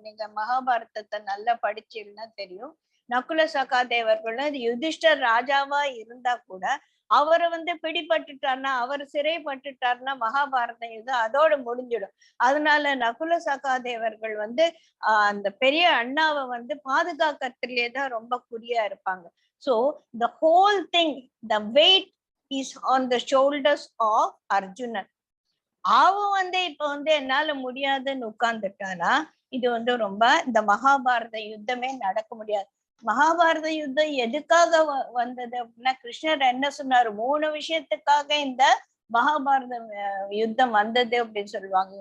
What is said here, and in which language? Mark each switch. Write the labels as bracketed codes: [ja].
[ta] நீங்க மகாபாரதத்தை நல்லா படிச்சீங்கன்னா தெரியும். நகுல சகாதேவர்கள் யுதிஷ்டர் ராஜாவா இருந்தா கூட அவரை பிடிபட்டுட்டார்னா, அவர் சிறைப்பட்டுட்டார்னா மகாபாரத யுத்தம் அதோட முடிஞ்சிடும். அதனால நகுல சகாதேவர்கள் அந்த பெரிய அண்ணாவை பாதுகாக்கிறதுலயே தான் ரொம்ப குறியா இருப்பாங்க. [en] So the whole thing, the weight is on the shoulders of Arjuna. [ta] அவன் இப்ப என்னால முடியாதுன்னு உட்கார்ந்துட்டானா இது ரொம்ப இந்த மகாபாரத யுத்தமே நடக்க முடியாது. மகாபாரத யுத்தம் எதுக்காக வந்தது அப்படின்னா, கிருஷ்ணர் என்ன சொன்னாரு, 3 விஷயத்துக்காக இந்த மகாபாரத யுத்தம் வந்தது அப்படின்னு சொல்லுவாங்க.